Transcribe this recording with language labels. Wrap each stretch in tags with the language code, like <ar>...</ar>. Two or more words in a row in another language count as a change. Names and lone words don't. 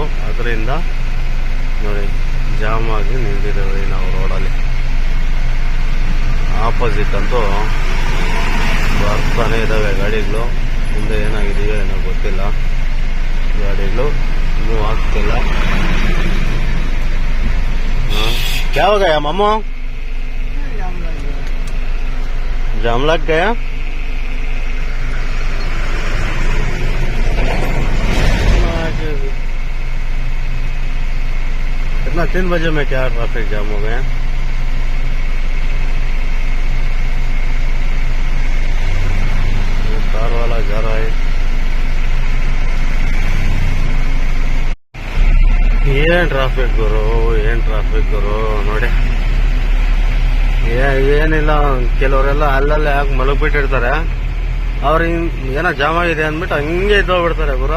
<kn>ಅದರಿಂದ ನೋಡಿ ಜಾಮ್ ಆಗಿ ನಿಂತಿದ್ದೇವೆ ನಾವು ರೋಡಲ್ಲಿ. ಆಪೋಸಿಟ್ ಅಂತೂ ಬರ್ತಾನೆ ಇದ್ದಾವೆ ಗಾಡಿಗಳು. ಮುಂದೆ ಏನಾಗಿದೆಯೋ ಏನೋ ಗೊತ್ತಿಲ್ಲ. ಗಾಡಿಗಳು ಮೂವ್ ಆಗ್ತಿಲ್ಲ.</kn> <hi>क्या हो गया मामू? जाम लग गया? कितना 3 बजे में क्या</hi> <en>traffic jam</en> <hi>हो गया? कार वाला जा रहा है.</hi> <kn>ಏನ್ ಟ್ರಾಫಿಕ್ ಗುರು ನೋಡಿ. ಏನಿಲ್ಲ, ಕೆಲವರೆಲ್ಲ ಅಲ್ಲಲ್ಲೇ ಯಾಕೆ ಮಲಗ್ಬಿಟ್ಟಿರ್ತಾರೆ. ಅವ್ರ ಏನೋ ಜಾಮ್ ಆಗಿದೆ ಅಂದ್ಬಿಟ್ಟು ಹಂಗೆ ಇದ್ದೋಗ್ಬಿಡ್ತಾರೆ ಗುರು.</kn>